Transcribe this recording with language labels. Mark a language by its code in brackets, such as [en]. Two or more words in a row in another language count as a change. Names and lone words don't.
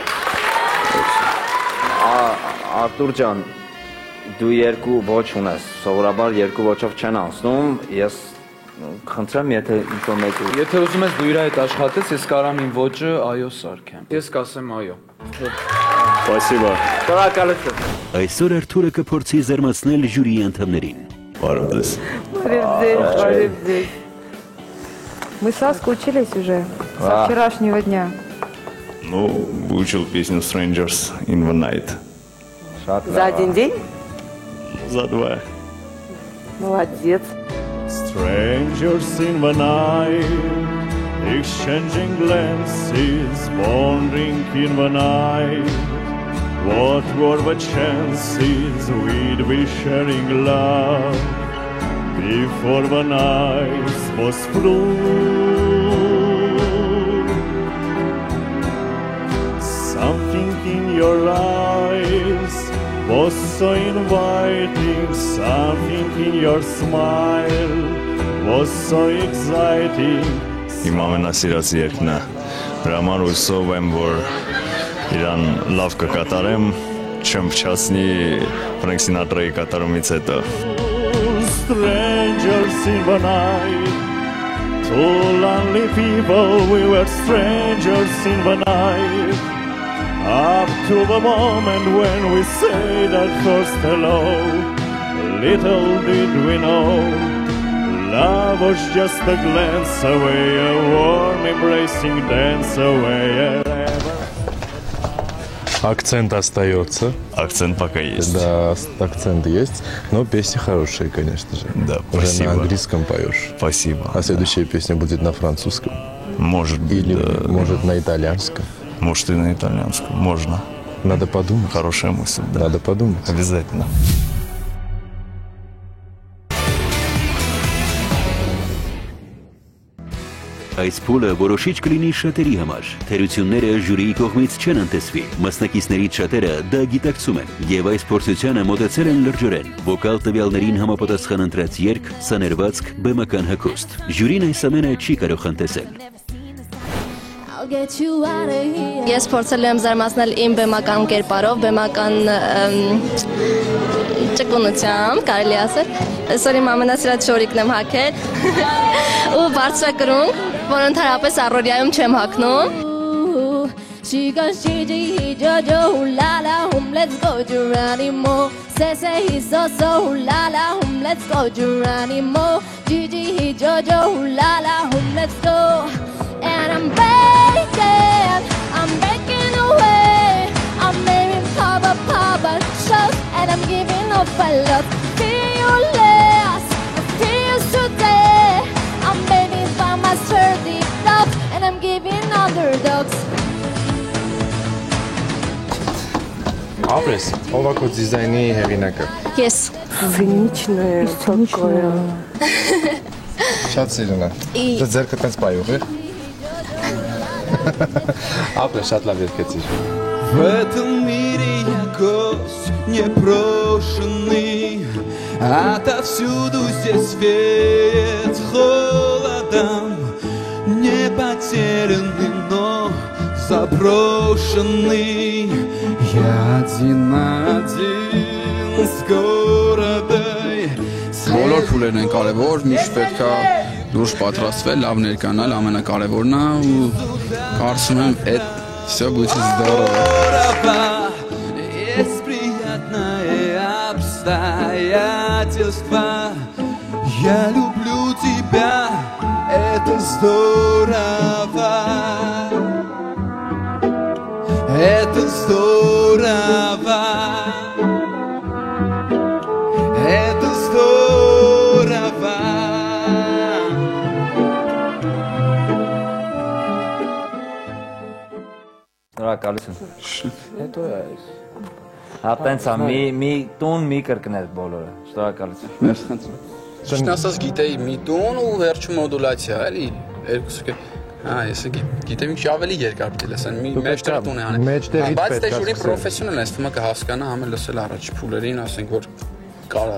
[hy] Արտուր ջան, դու երկու ոչ ունես, սովորաբար երկու ոչով չեն անցնում, ես խնդրեմ, եթե ինչ-որ մեկը։ Եթե ուզում ես դու իր հետ աշխատես, ես կարամ իմ ոճը այո սարքեմ։ Ես կասեմ այո։ [ru] Спасибо. [hy] Շնորհակալություն։ Այսօր Արթուրը կփորձի զարմացնել ժյուրիի անդամներին։ Բարև ձեզ։ Բարև ձեզ։ [ru] Мы соскучились уже со вчерашнего дня. Ну, выучил песню Strangers in the Night. За один день? За два. Молодец. [en] Strangers in the night, exchanging glances, wandering in the night. What were the chances we'd be sharing love before the night was through? Something in your eyes was so inviting, something in your smile was so exciting. [hy] Իմ ամենասիրած երգն է, դրա համար հույսով եմ, որ իրան լավ կկատարեմ, չեմ փչացնի Ֆրենք Սինատրայի կատարումից հետո. [en] Strangers in the night, two lonely people, we were strangers in the night. Up to the moment when we said that first hello, little did we know, Love was just a glance away, a warm embracing dance away. [ru] Акцент остается. Акцент пока есть. Да, акцент есть, но песни хорошие, конечно же. Да, уже спасибо. на английском поешь. Спасибо. А следующая песня будет на французском? Может быть, или да. Может на итальянском? Может и на итальянском. Можно. Надо подумать. Хорошая мысль, да. Надо подумать. Обязательно. [hy] Այս փուլը որոշիչ կլինի շատերի համար։ Թերությունները ժյուրիի կողմից չեն անտեսվի։ Մասնակիցներից շատերը դա գիտակցում են եւ այս փորձությանը մոտեցել են լրջորեն։ Վոկալ տվյալներին համապատասխան ընտրած երգ, սաներվածք, բեմական հագուստ։ Ժյուրին այս ամենը չի կարող անտեսել։ Ես փորձել եմ զարմացնել իմ բեմական կերպարով, բեմական ճկունությամբ, կարելի ասել։ Այսօր իմ ամենասիրած շորիկն եմ հագել ու բարձրակրունկ, որ ընդհանրապես առօրյայում չեմ հագնում։ [en] She goes Gigi, Jojo, la la, let's go Geronimo. Say he's so la la, let's go Geronimo. Gigi, Jojo, la la, let's go. And I'm breaking away. I'm making Papa shows, and I'm giving up a lot. Feel less, feels today. I'm baby by my sturdy top, and I'm giving underdogs. [hy] Ապրես, ով է քո դիզայնի հեղինակը։ Ես։ Վինիչն է, ցակոյա։ Շատ սիրուն է։ Դա ձերքը տենց պայող է։ Ապրես, շատ լավ երգեցիր։ [ru] В этом мире я гость непрошенный, отовсюду здесь веет холодом, не потерянный, но заброшенный. Я один с городой. [hy] Բոլոր փուլերն են կարևոր, միշտ պետք է դուրս պատրաստվել, лав ներկանալ, ամենակարևորն է ու կարծում եմ այդ [ru] всё будет здорово. Есть приятное обстоятельство. Я люблю тебя, это здорово. Это здорово. Это здорово. [hy] Շնորհակալություն։ Հետո է այս։ Հա տենց է, մի տուն մի կրկնել բոլորը։ Շնորհակալություն։ Մերսի խնդրում։ Ճիշտ ասած գիտեի մի տուն ու վերջում մոդուլացիա, էլի։ Երկուսը հա, ես գիտեմ ինչ ավելի երկար պետք է լսեն, մի մեջտեղ տուն է անել։ Բայց դե ժյուրի պրոֆեսիոնալ է, ստում է կհասկանա համը լսել առաջ փուլերին, ասենք որ կարա։